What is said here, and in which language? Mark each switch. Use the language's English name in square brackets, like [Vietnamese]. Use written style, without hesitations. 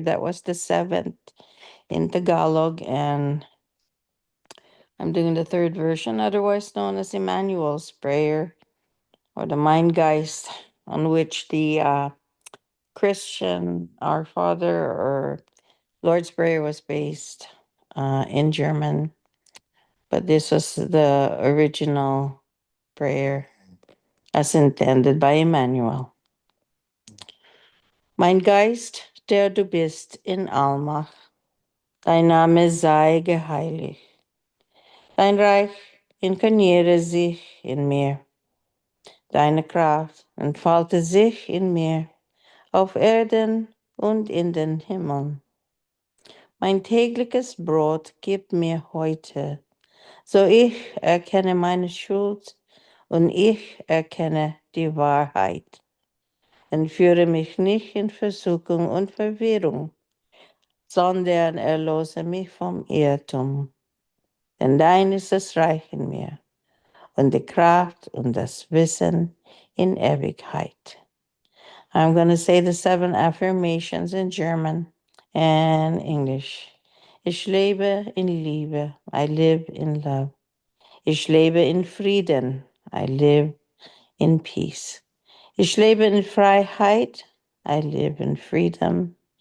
[English] That was the seventh in Tagalog, and I'm doing the third version, otherwise known as Emmanuel's Prayer or the Mind Geist, on which the Christian Our Father or Lord's Prayer was based in German, but this was the original prayer as intended by Emmanuel. [German] Mein Geist, der du bist in Allmacht, dein Name sei geheiligt. Dein Reich inkarniere sich in mir. Deine Kraft entfalte sich in mir, auf Erden und in den Himmeln. Mein tägliches Brot gib mir heute, so ich erkenne meine Schuld und ich erkenne die Wahrheit. Entführe mich nicht in Versuchung und Verwirrung, sondern erlöse mich vom Irrtum. Denn dein ist das Reich in mir und die Kraft und das Wissen in Ewigkeit. [English] I'm going to say the 7 affirmations in German and English. [German] Ich lebe in Liebe. [English] I live in love. [German] Ich lebe in Frieden. [English] I live in peace. [German] Ich lebe in Freiheit. [English] I live in freedom.